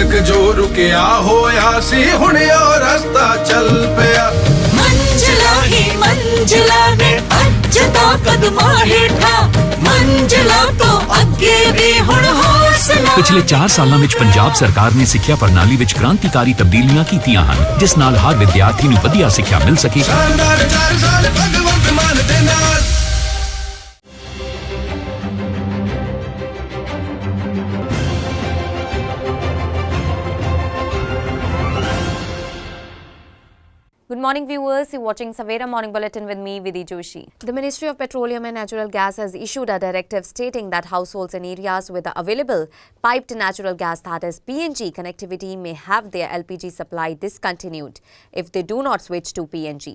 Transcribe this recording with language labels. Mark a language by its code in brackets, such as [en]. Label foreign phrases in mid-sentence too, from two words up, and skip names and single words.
[pa] ਜੋ ਰੁਕਿਆ ਹੋਇਆ ਸੀ ਹੁਣ ਓ ਰਸਤਾ ਚੱਲ ਪਿਆ ਮੰਜ਼ਿਲਾਂ ਹੀ ਮੰਜ਼ਿਲਾਂ ਨੇ ਅੱਜ ਤੋਂ ਕਦਮਾਂ ਹੇਠਾਂ ਮੰਜ਼ਿਲਾਂ ਤੋਂ ਅੱਗੇ ਭੀ ਹੁਣ ਹੌਸਲਾ। पिछले 4 ਸਾਲਾਂ ਵਿੱਚ ਪੰਜਾਬ ਸਰਕਾਰ ਨੇ ਸਿੱਖਿਆ ਪ੍ਰਣਾਲੀ ਵਿੱਚ ਕ੍ਰਾਂਤੀਕਾਰੀ ਤਬਦੀਲੀਆਂ ਕੀਤੀਆਂ ਹਨ, ਜਿਸ ਨਾਲ ਹਰ ਵਿਦਿਆਰਥੀ ਨੂੰ ਵਧੀਆ ਸਿੱਖਿਆ ਮਿਲ ਸਕੇ। ਸ਼ਾਨਦਾਰ 4 ਸਾਲ ਭਗਵੰਤ ਮਾਨ ਦੇ ਨਾਲ। [en] Good morning viewers, you're watching Savera Morning Bulletin with me, Vidhi Joshi. The Ministry of Petroleum and Natural Gas has issued a directive stating that households in areas with available piped natural gas, that is PNG connectivity, may have their LPG supply discontinued if they do not switch to PNG.